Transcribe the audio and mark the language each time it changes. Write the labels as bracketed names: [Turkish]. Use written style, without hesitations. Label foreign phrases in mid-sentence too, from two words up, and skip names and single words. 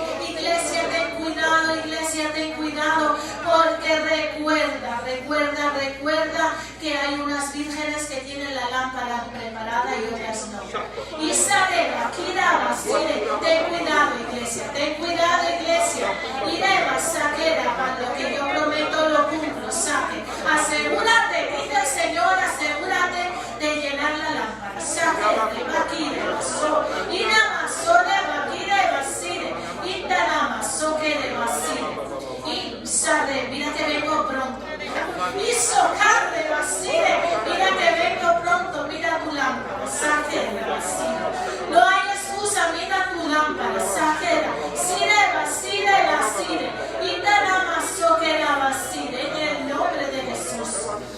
[Spanish] Iglesia, ten cuidado, porque recuerda que hay unas vírgenes que tienen la lámpara preparada y otras no. Isabel, aquí daba, ten cuidado, iglesia. Irema, saquera, cuando que yo prometo lo cumplo, saque. Asegúrate, dice el Señor, asegúrate de llenar la lámpara. Saque, de Bakire, Baso, Inama, Sole, Bakire, Basire, Intanama, Soquere, Basire. Y sale, mira que vengo pronto. Y socarre, Basire, mira que vengo pronto, mira tu lámpara, saquera, Basire. No hay excusa, mira tu lámpara, saquera, Sire, Basire, Basire, Intanama, Soquera, Basire, en el nombre de Jesús.